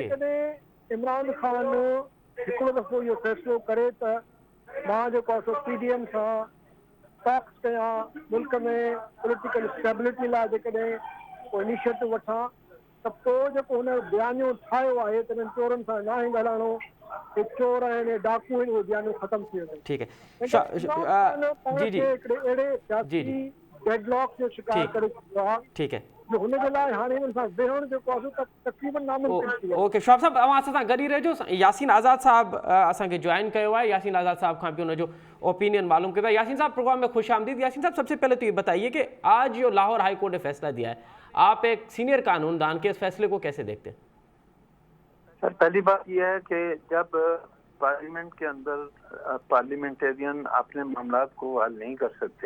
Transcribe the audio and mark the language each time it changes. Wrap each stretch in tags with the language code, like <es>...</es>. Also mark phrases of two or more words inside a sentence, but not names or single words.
<sd>जेकॾहिं इमरान ख़ान हिकिड़ो दफ़ो इहो फ़ैसिलो करे त मां जेको आहे सो PDM सां टॉक्स कयां, मुल्क में</sd> <en>political stability</en> <sd>लाइ जेकॾहिं को इनिशिएटिव वठां, त पोइ जेको हुन बयानियो ठाहियो आहे त हिननि चोरनि सां न ई ॻाल्हाइणो, हे चोर आहिनि, डाकू आहिनि, उहो बयानियो ख़तमु थी वेंदो।</sd> <ur>ٹھیک ہے</ur> <sd>पाण जी जी खे हिकिड़े अहिड़े जी सियासी जी डेडलॉक जो शिकार ठीक करे चुको आहे</sd> <ur>ٹھیک ہے</ur> <sd>जो हुनजे लाइ हाणे हिननि सां वेहणु जेको आहे सो तक़रीबन नामुमकिन थी वियो। ओके शवाब साहब अवां असां सां गॾु ई रहिजो। यासीन आज़ाद साहब असांखे ज्वाइन कयो आहे। यासीन आज़ाद साहब खां बि उनजो ओपिनियन मालूम कयो आहे। यासीन साहब प्रोग्राम में खुश आमदीद।</sd> <ur>یاسین صاحب سب سے پہلے تو یہ بتائیے کہ آج جو لاہور ہائی کورٹ نے فیصلہ دیا ہے، آپ ایک سینئر قانون دان کے اس فیصلے کو کیسے دیکھتے ہیں? سر، پہلی بات یہ ہے کہ جب پارلیمنٹ کے اندر پارلیمنٹیرین اپنے معاملہ کو حل نہیں کر سکتے,</ur>